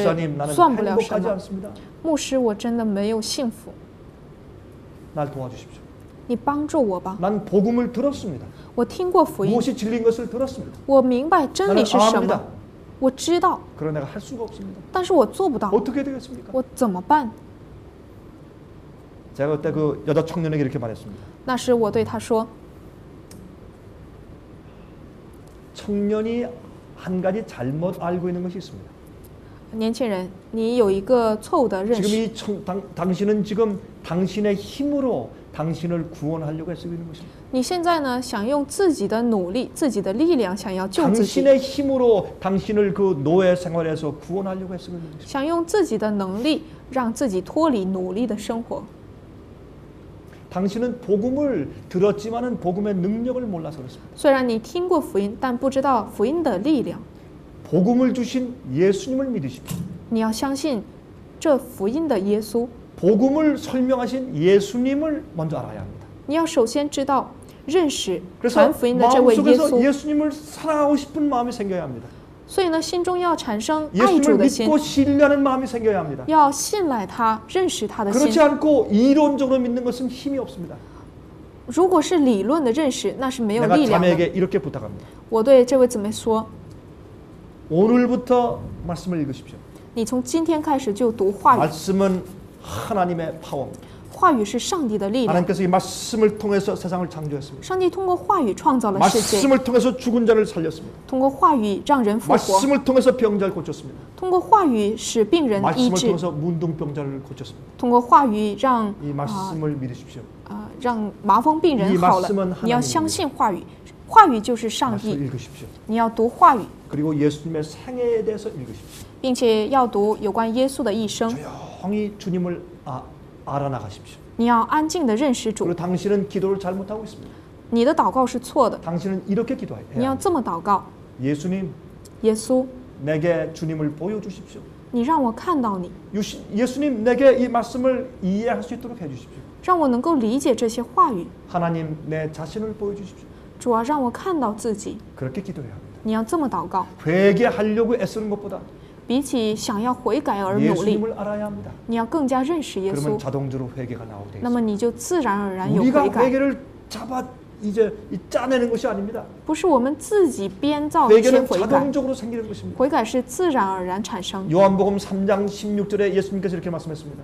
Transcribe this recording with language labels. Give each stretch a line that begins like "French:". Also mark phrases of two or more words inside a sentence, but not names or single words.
Korean: 목사님, 나는
Chinese: 算不了什
Korean: 행복하지
Chinese: 么。
Korean: 않습니다.
Chinese: 牧师，我真的没有幸福，
Korean: 날 도와주십시오.
Chinese: 你帮助我吧。
Korean: 난 복음을 들었습니다.
Chinese: 我听过福音，
Korean: 무엇이 진리인 것을 들었습니다.
Chinese: 我明白真理是什
Korean: 나는
Chinese: 么
Korean: 압니다. ，
Chinese: 我知道，
Korean: 그러나 내가 할 수가 없습니다.
Chinese: 但是我做不到，
Korean: 어떻게 되겠습니까?
Chinese: 我怎么办？
Korean: 제가 그때 그 여자 청년에게 이렇게 말했습니다.
Chinese: 那时我对他说，
Korean: 청년이 한 가지 잘못 알고 있는 것이 있습니다.
Chinese: 年轻人，你有一个错误的认
Korean: 지금
Chinese: 识。
Korean: 이 당신은 지금 당신의 힘으로 당신을 구원하려고 애쓰고 있는 것입니다.
Chinese: 你现在呢，想用自己的努力、自己的力量，想要救自己，
Korean: 당신의 힘으로 당신을 그 노예 생활에서 구원하려고 애쓰고 있는 것입니다.
Chinese: 想用自己的能力让自己脱离奴隶的生活。
Korean: 당신은 복음을 들었지만은 복음의 능력을 몰라서 그렇습니다.
Chinese: 虽然你听过福音，但不知道福音的力量。
Korean: 복음을 주신 예수님을 믿으십시오.
Chinese: 你要相信这福音的耶稣，
Korean: 복음을 설명하신 예수님을 먼저 알아야 합니다.
Chinese: 你要首先知道、认识
Korean: 그래서
Chinese: 传福音的这位耶
Korean: 마음속에서
Chinese: 稣。
Korean: 예수님을 사랑하고 싶은 마음이 생겨야 합니다.
Chinese: 所以呢，心中要产生爱主
Korean: 예수님을
Chinese: 的心，
Korean: 믿고 신뢰하는 마음이 생겨야 합니다.
Chinese: 要信赖他、认识他的
Korean: 그렇지
Chinese: 心。
Korean: 않고 이론적으로 믿는 것은 힘이 없습니다.
Chinese: 如果是理论的认识，那是没有
Korean: 내가
Chinese: 力量的。
Korean: 자매에게 이렇게 부탁합니다.
Chinese: 我对这位姊妹说，
Korean: 오늘부터 말씀을 읽으십시오.
Chinese: 你从今天开始就读话语，
Korean: 말씀은 하나님의 파워입니다.
Chinese: 话语是上帝的力量。
Korean: 하나님께서 이 말씀을 통해서 세상을 창조했습니다.
Chinese: 上帝通过话语创造了世界，
Korean: 말씀을 통해서 죽은 자를 살렸습니다.
Chinese: 通过话语让人复活，
Korean: 말씀을 통해서 병자를 고쳤습니다.
Chinese: 通过话语使病人医
Korean: 말씀을
Chinese: 治，
Korean: 통해서 문둥병자를 고쳤습니다.
Chinese: 通过话语让
Korean: 이 말씀을 믿으십시오.
Chinese: 让麻风病人
Korean: 이
Chinese: 好了
Korean: 말씀은 。
Chinese: 你要相信话语，话语就是上
Korean: 말씀을
Chinese: 帝，
Korean: 읽으십시오.
Chinese: 你要读话语，
Korean: 그리고 예수님의 생애에 대해서 읽으십시오.
Chinese: 并且要读有关耶稣的一生。
Korean: 조용히 주님을 알아나가십시오.
Chinese: 你要安静的认识主
Korean: 그리고 ， 당신은 기도를 잘못하고 있습니다.
Chinese: 你的祷告是错的，
Korean: 당신은 이렇게 기도해야
Chinese: 你要
Korean: 합니다.
Chinese: 这么祷告：
Korean: 예수님,
Chinese: 耶稣，
Korean: 내게 주님을 보여주십시오.
Chinese: 你让我看到你，
Korean: 예수님, 내게 이 말씀을 이해할 수 있도록 해주십시오.
Chinese: 让我能够理解这些话语。
Korean: 하나님, 내 자신을 보여주십시오.
Chinese: 主啊，让我看到自己。
Korean: 그렇게 기도해야 합니다.
Chinese: 你要这么祷告，
Korean: 회개하려고 애쓰는 것보다
Chinese: 比起想要悔改而努力，
Korean: 예수님을 알아야 합니다.
Chinese: 你要更加认识耶稣
Korean: 그러면 ， 자동적으로 회개가 나오게
Chinese: 那
Korean: 되겠습니다.
Chinese: 么你就自然而然有
Korean: 우리가
Chinese: 悔改。
Korean: 회개를 이제 짜내는 것이 아닙니다.
Chinese: 不是我们自己编造一些
Korean: 회개는
Chinese: 悔改，
Korean: 자동적으로 생기는 것입니다.
Chinese: 悔改是自然而然产生。
Korean: 요한복음 3장 16절에 예수님께서 이렇게 말씀했습니다.